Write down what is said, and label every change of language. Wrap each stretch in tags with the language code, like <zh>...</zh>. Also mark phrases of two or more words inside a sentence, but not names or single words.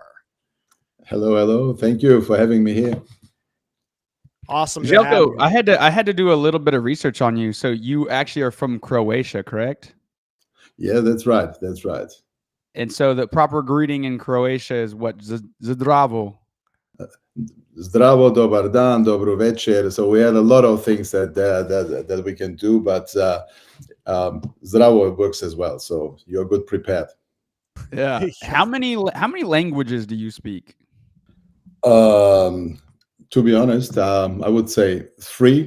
<en>Hello. Thank you for having me here. Awesome. Zeljko, I had to do a little bit of research on you. So you actually are from Croatia, correct? Yeah, that's right. And so the proper greeting in Croatia is what? Zdravo.</en> <hr>Zdravo, dobar dan, dobro večer.</hr> <en>So we had a lot of things that we can do, but Zdravo works as well. So you're good prepared. Yeah. How many languages do you speak? To be honest, I would say 3.</en>